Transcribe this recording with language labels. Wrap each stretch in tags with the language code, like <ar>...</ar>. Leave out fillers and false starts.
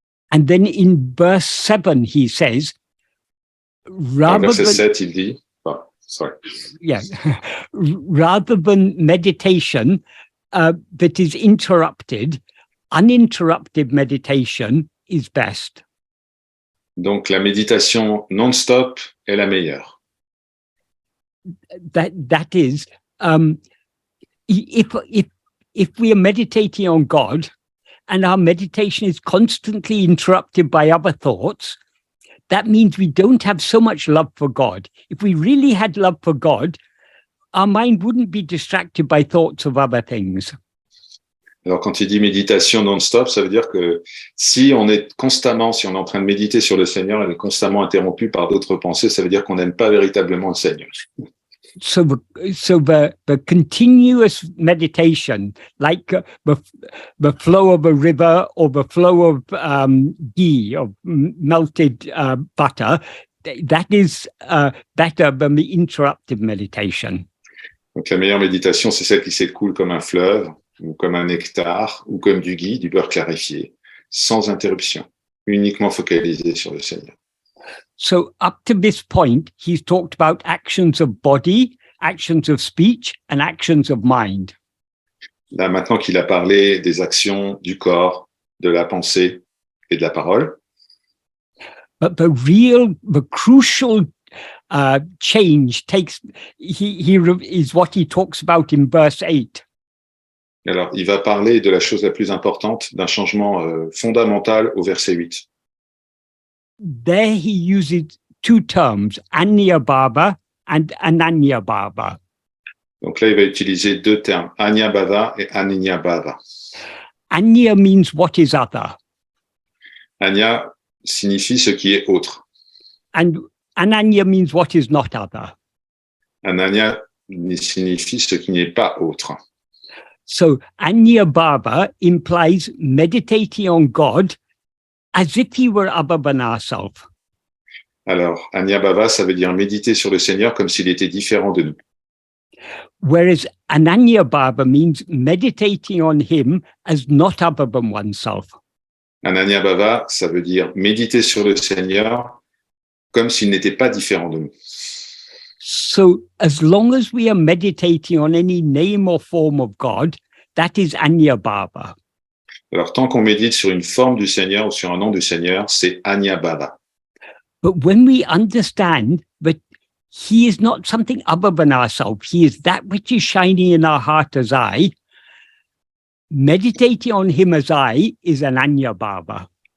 <en>And then in verse 7, he says,</en> <fr>verset 7, il dit,</fr> <en>yeah, rather than meditation that is interrupted, uninterrupted meditation is best.</en> <fr>Donc la méditation non-stop est la meilleure.</fr> <en>That is, if we are meditating on God and our meditation is constantly interrupted by other thoughts, that means we don't have so much love for God. If we really had love for God, our mind wouldn't be distracted by thoughts of other things.</en> <fr>Alors, quand il dit méditation non-stop, ça veut dire que si on est en train de méditer sur le Seigneur, on est constamment interrompu par d'autres pensées, ça veut dire qu'on n'aime pas véritablement le Seigneur.</fr> <en>So the continuous meditation, like the flow of a river or the flow of ghee, of melted butter, that is better than the interrupted meditation.</en> <fr>Donc la meilleure méditation, c'est celle qui s'écoule comme un fleuve, ou comme un nectar, ou comme du ghee, du beurre clarifié, sans interruption, uniquement focalisé sur le Seigneur.</fr> <en>So up to this point, he's talked about actions of body, actions of speech, and actions of mind.</en> <fr>Là, maintenant qu'il a parlé des actions du corps, de la pensée et de la parole,</fr> <en>But the crucial change is what he talks about in verse 8.</en> <fr>alors il va parler de la chose la plus importante, d'un changement fondamental au verset 8.</fr> <en>There he uses two terms, Anya Baba and Ananya Baba.</en> <fr>Donc là, il va utiliser deux termes, Anya Bhava et Ananya Bhava.</fr> <en>Anya means what is other.</en> <fr>Anya signifie ce qui est autre.</fr> <en>And Ananya means what is not other.</en> <fr>Ananya signifie ce qui n'est pas autre.</fr> <en>So Anya Baba implies meditating on God as if he were above than ourselves.</en> <fr>Alors, Anya Bhava, ça veut dire méditer sur le Seigneur comme s'il était différent de nous.</fr> <en>Whereas Ananya Baba means meditating on him as not other than oneself.</en> <fr>Ananya Bhava, ça veut dire méditer sur le Seigneur comme s'il n'était pas différent de nous.</fr> <en>So as long as we are meditating on any name or form of God, that is Anya Baba.</en> <fr>Alors, tant qu'on médite sur une forme du Seigneur ou sur un nom du Seigneur, c'est Anya Bhava.</fr> <en>But when we understand that he is not something other than ourselves, he is that which is shining in our heart as I, meditating on him as I is an Anya Baba.</en>